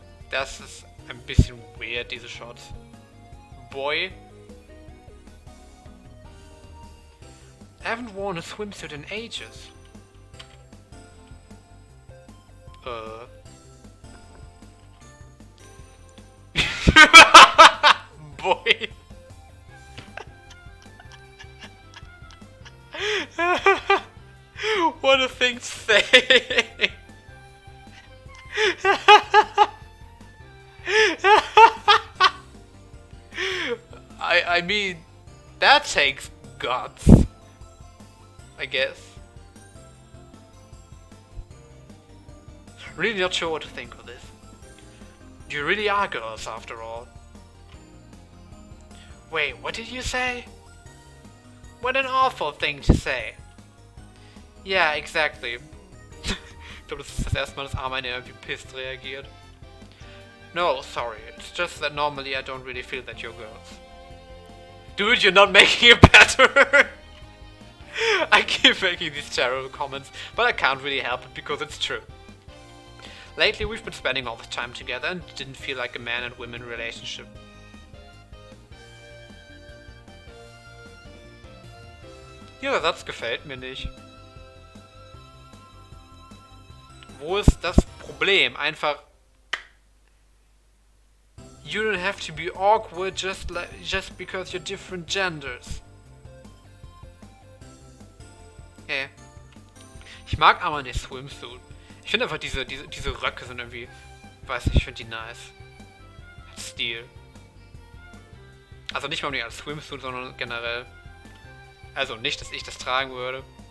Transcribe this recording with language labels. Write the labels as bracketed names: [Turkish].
[German] Das ist ein bisschen weird, diese Shots. [English] Boy. I haven't worn a swimsuit in ages. Boy. What a thing to say. I mean, that takes guts, I guess. Really not sure what to think of this. You really are girls after all. Wait, what did you say? What an awful thing to say. Yeah, exactly. [German] Ich glaube, das ist das erste Mal, dass Armin irgendwie pisst reagiert. [English] No, sorry. It's just that normally I don't really feel that you're girls. Dude, you're not making it better! I keep making these terrible comments, but I can't really help it because it's true. Lately we've been spending all the time together and it didn't feel like a man and woman relationship. [German] Dieser Satz gefällt mir nicht. Wo ist das Problem? Einfach... [English] You don't have to be awkward just because you're different genders. Hey. [German] Ich mag aber nicht Swimsuit. Ich finde einfach diese Röcke sind irgendwie... Weiß nicht, ich finde die nice. Hat Stil. Also nicht mal nur als Swimsuit, sondern generell. Also nicht, dass ich das tragen würde.